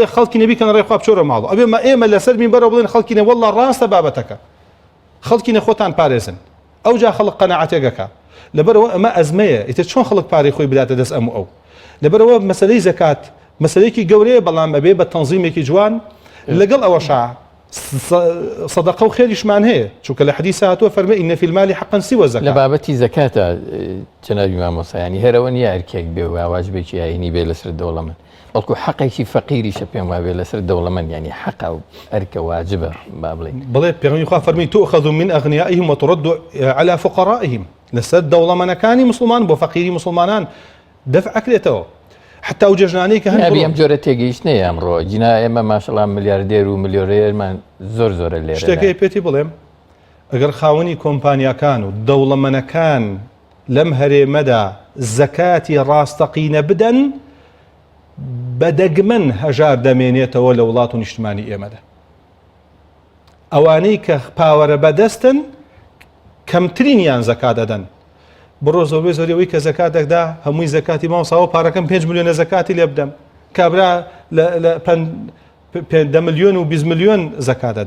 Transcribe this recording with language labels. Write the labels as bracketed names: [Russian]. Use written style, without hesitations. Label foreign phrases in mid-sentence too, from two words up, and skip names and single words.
[Central Kurdish] خەڵکی نەبی کەن ڕێخوا بچۆرە ماڵ ئەبێ ئێمە لەسەر مینبەرەوە بڵێن خەڵکینە وەڵڵا ڕاستە بابەتەکە خەڵکینە خۆتان پارێزن ئەو جا خەڵک قەناعەتێکەکە لەبەرەوە ئەمە ئەزمەیە ئیتر چۆن خەڵک پارەی خۆی بداتە دەست ئەو لەبەرەوە مەسەلەی زەکات مەسەلەیەکی گەورەیە بەڵام بەبێ بە تەنزیمێکی جوان لەگەڵ ئەوەشا صدقه و خێریشمان هەیە چونکە لە حەدیث هاتووە فەرمێ [Arabic] ئینە فی المال حقا سوى الزەکات [Central Kurdish] لە بابەتی زەکاتە جەنابی مامۆستا ینی هەرەوە نیە ئەرکێک بێ و واجبێکی ئاینی بێ لەسەر دەوڵەمەند بەڵکو حەقێکی فەقیریشە پێم وابێ لەسەر دەوڵەمەند ینی حەقا و ئەرکە واجبە با بڵێ پێغەمبەری خوا فەرمی [Arabic] تؤخذ من أغنيائهم وترد على فقرائهم [Central Kurdish] لەسەر دەوڵەمەندەکانی مسلمان بۆ فەقیری مسلمانان دەفعەکرێتەوە حتى و جژنانەی کە هەن ئەم جۆرە تێگەیشتنەیە ئەمڕۆ جینا ئێمە ماشەڵڵا ملیاردێر و ملیۆنێرمان زۆرە لێرە شتێکی پێتی بڵێم ئەگەر خاوەنی کۆمپانیاکان و دەوڵەمەندەکان لەم هەرێمەدا زەکاتی ڕاستەقینە بدەن بەدەگمەن هەژار دەمێنێتەوە لە وڵات و نیشتمانی ئێمەدا ئەوانەی کە پاوەرە بەدەستن کەمترینیان زەکات دەدەن بڕۆ زۆرەوەی کە زەکاتێکدا هەمووی زەکاتی ماوەساوە پارەکەم 5 میلیۆنە زەکاتی لێ بدەم کابرا لە 10 میلیۆن و 20 میلیۆن زەکات دەدا